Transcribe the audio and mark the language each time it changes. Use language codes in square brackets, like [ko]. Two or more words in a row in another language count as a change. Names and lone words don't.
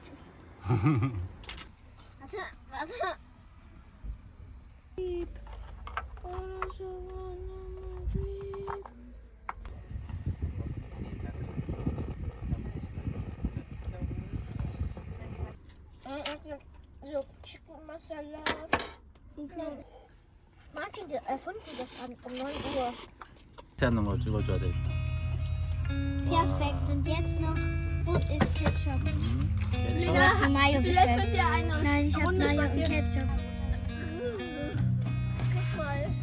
[de] Warte. So Chicken Masala. Martin erfunden das um 9 Uhr. [ko] 하는 거 찍어줘야 되겠다. [de] Perfekt. Und jetzt noch, wo ist Ketchup? [ko] 괜찮아? [de] Ich habe Mayo Vielleicht bestellt. könnt ihr eine Nein, ich habe Runde Mayo und spazieren. Ketchup. Guck mal.